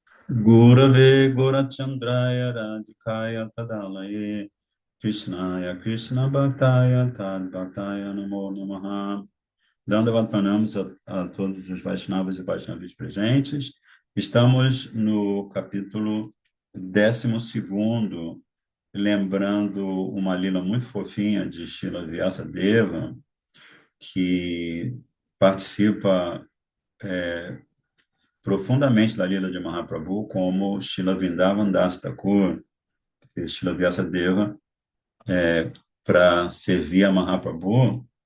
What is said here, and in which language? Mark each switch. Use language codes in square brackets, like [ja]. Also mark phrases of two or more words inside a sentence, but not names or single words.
[sa] गुरवे गुरचन्द्राय राधिकाय तदालये कृष्णाय कृष्ण भक्ताय तद् भक्ताय नमो नमः. [pt] Dando vantanamos a todos os Vaishnavas e Vaishnavis presentes. Estamos no capítulo 12º, lembrando uma lila muito fofinha de Srila Vyasadeva, que participa profundamente da lila de Mahaprabhu, como Srila Vrindavan Das Thakur, que Srila Vyasadeva, para servir a Mahaprabhu,